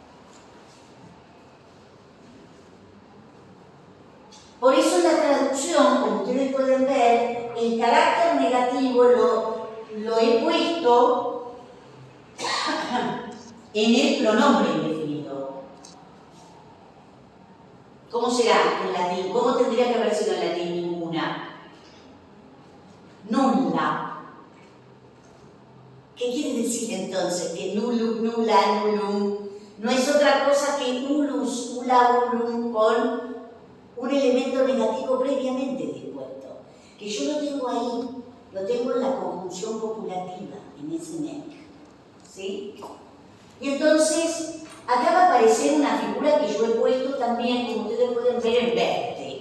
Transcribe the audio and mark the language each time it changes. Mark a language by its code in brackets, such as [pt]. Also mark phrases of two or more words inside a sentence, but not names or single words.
[es] Por eso en la traducción, como ustedes pueden ver, el carácter negativo lo he puesto en el pronombre indefinido. ¿Cómo será en latín? ¿Cómo tendría que haber sido en latín? Ninguna. Nulla. ¿Qué quiere decir entonces? Que [la] nullum, nulla, nullum [es] no es otra cosa que [la] ullus, ulla, ullum [es] con un elemento negativo previamente dispuesto. Que yo lo tengo ahí, lo tengo en la conjunción copulativa, en ese nec. ¿Sí? Y entonces, acá va a aparecer una figura que yo he puesto también, como ustedes pueden ver, en verde.